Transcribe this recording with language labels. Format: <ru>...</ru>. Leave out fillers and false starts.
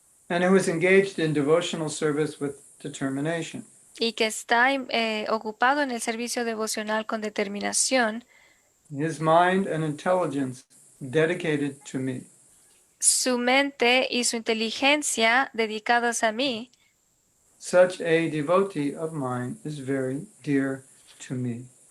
<en>And who is engaged in devotional service with determination.</en> <es>y que está ocupado en el servicio devocional con determinación,</es> <en>His mind and intelligence dedicated to me.</en> <es>su mente y su inteligencia dedicadas a mí.</es> <en>Such a devotee of mine is very dear to me.</en>